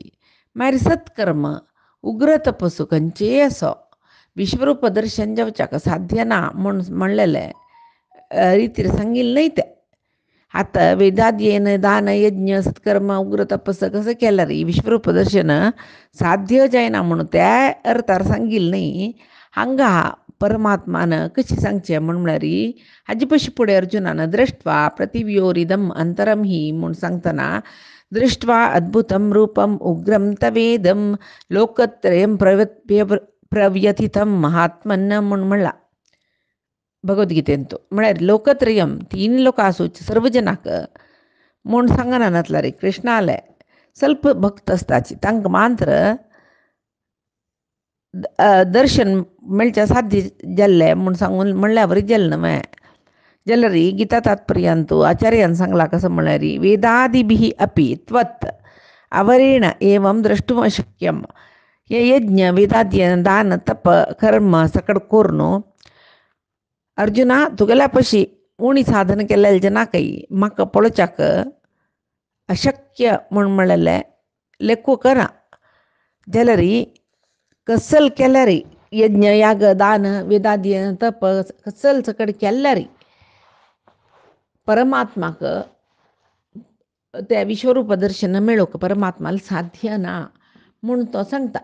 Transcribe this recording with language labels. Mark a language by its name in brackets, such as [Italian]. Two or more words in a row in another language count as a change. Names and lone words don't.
[Konkani] मागीर सत्कर्म उग्र तपस्सू खंयचेय असो विश्वरूप दर्शन जावच्याक साध्य ना म्हूण म्हणलेलें रितीर सांगिल्लें न्हय तें. आतां वेदाध्ययन दान यज्ञ सत्कर्म उग्र तपस्स कसं केल्यार विश्वरूप दर्शन साध्य जायना म्हणून त्या अर्थार सांगिल्लें न्हय. हांगा परमात्मान कशें सांगचें म्हळ्यार हाजे पयशे फुडें अर्जुनान [Sanskrit] दृष्ट्वा प्रतिव्योरिदम अंतरम ही [Konkani] म्हूण सांगतना [Sanskrit] दृष्ट्वा अद्भुतम रूपम उग्रम तवेदम लोकत्रयम प्रव्यथितम महात्मन [Konkani] म्हूण म्हणला भगवद्गीतेन. तो म्हळ्यार लोकत्रयम तीन लोक आसूच सर्व जनाक म्हूण सांगना नातला रे. कृष्णाले ಸ್ವಲ್ಪ भक्त असताची तांकां मात्र दर्शन मेळचें साध्य जाल्लें म्हूण सांगून म्हणल्यार बरें जालें न्हय. जाल्यार गीता तात्पर्यांतू आचार्यान सांगला कसं म्हळ्यार [Sanskrit] वेदादिभिः अपि त्वत् अवरेण एवं द्रष्टुम अशक्यम. [Konkani] हे यज्ञ वेदाध्ययन दान तप कर्म सकड करून अर्जुना तुगेल्या पशी उणी साधन केलेल्या जनाकय म्हाका पळोवच्याक अशक्य म्हूण म्हणलेलें लेखू करा. जाल्यार कसल केल्यार यज्ञ याग दान वेदाध्ययन तप कसल सकड केल्यार परमात्माक त्या विश्वरूप दर्शन मेळोवंक परमात्माला साध्य ना म्हूण तो सांगता.